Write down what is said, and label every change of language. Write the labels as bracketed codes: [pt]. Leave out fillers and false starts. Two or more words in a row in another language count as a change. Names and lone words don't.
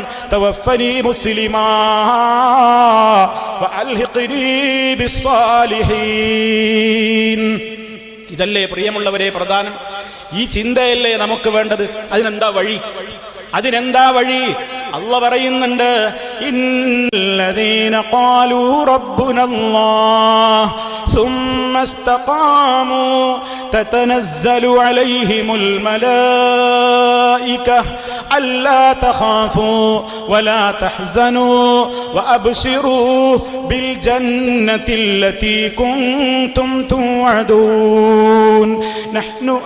[ar] توفني مسلما وألحقني بالصالحين. [ml] ഇതല്ലേ പ്രിയമുള്ളവരെ പ്രധാനം? ഈ ചിന്തയല്ലേ നമുക്ക് വേണ്ടത്? അതിനെന്താ വഴി? അല്ലാഹു പറയുന്നുണ്ട്, [ar] إن الذين قالوا ربنا الله ثم استقاموا تتنزل عليهم الملائكة ألا تخافوا ولا تحزنوا وأبشروا بالجنة التي كنتم توعدون نحن